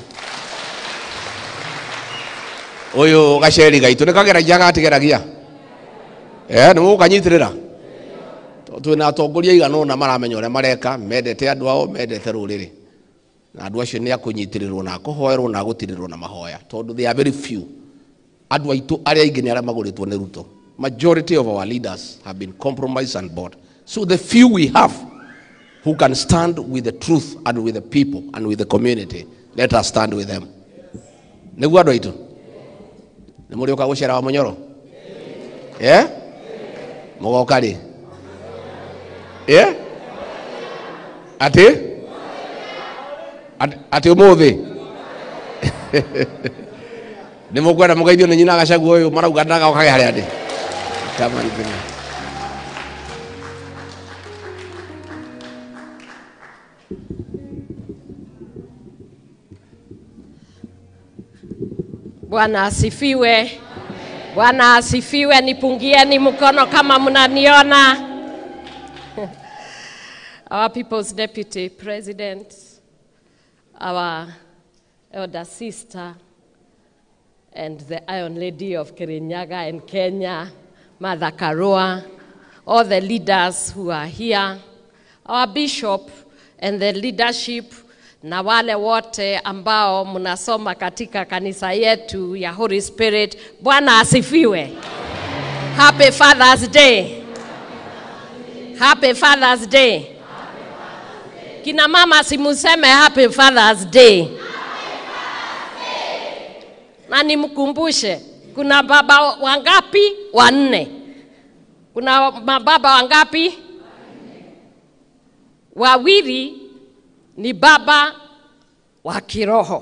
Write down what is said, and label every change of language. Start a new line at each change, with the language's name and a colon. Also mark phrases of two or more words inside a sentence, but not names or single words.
Kikuyu: ũyũ Gaceri gaitũ nĩ kageragia gatigeragia nĩ mũkanyitĩrĩra twĩna atongoria igana ũna maramenya ũrĩa mareka mendete andũ ao mendete rũrĩrĩ na andũ acio nĩ akũnyitĩrĩrwo na akũhoerwo na agũtirĩrwo na mahoya tondũ
English: they are very few
Kikuyu: andũ aitũ arĩa aingĩ nĩ arĩa magũrĩtwo nĩ
English: Ruto majority of our leaders have been compromised and bought so the few we have who can stand with the truth and with the people and with the community let us stand with them
Kikuyu: nĩguo andũ aitũ nĩ mũrĩũka gũcera wa Munyoro mũgoka rĩ ati umuthi nĩ mũkwenda mũgeithio nĩ nyina Gachagua ũyũ marauga ndagokage harĩa ndĩ kama nĩguo
Swahili: Bwana asifiwe. Bwana asifiwe, nipungieni mkono kama mnaniona.
English: Our People's Deputy President, our elder sister, and the Iron Lady of Kirinyaga and Kenya, Mother Karua, all the leaders who are here, our bishop and the leadership,
Swahili: na wale wote ambao mnasoma katika kanisa yetu ya Holy Spirit. Bwana asifiwe.
English: Happy Father's Day. Happy Father's Day.
Swahili: Kina mama simuseme
English: Happy Father's Day.
Swahili: Na nimkumbushe, kuna baba wangapi? Wanne. Kuna mababa wangapi? Wawili ni baba wa kiroho.